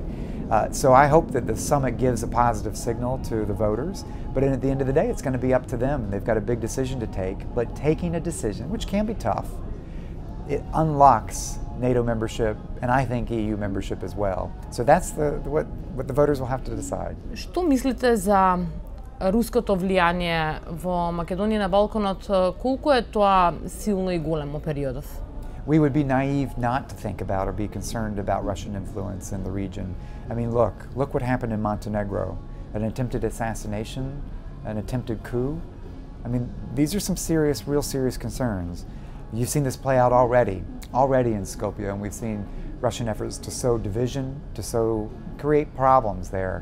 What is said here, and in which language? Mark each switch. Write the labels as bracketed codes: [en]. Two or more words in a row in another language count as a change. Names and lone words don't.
[en] So I hope that the summit gives a positive signal to the voters, but at the end of the day, it's going to be up to them. They've got a big decision to take, but taking a decision, which can be tough, it unlocks NATO membership and I think EU membership as well. So that's what the voters will have to decide. [mk] Што мислите за руското влијание во Македонија на Балканот? Колку е тоа силно и големо периодов? [en] We would be naive not to think about or be concerned about Russian influence in the region. I mean, look what happened in Montenegro. An attempted assassination, an attempted coup. I mean, these are some real serious concerns. You've seen this play out already in Skopje, and we've seen Russian efforts to sow division, to create problems there.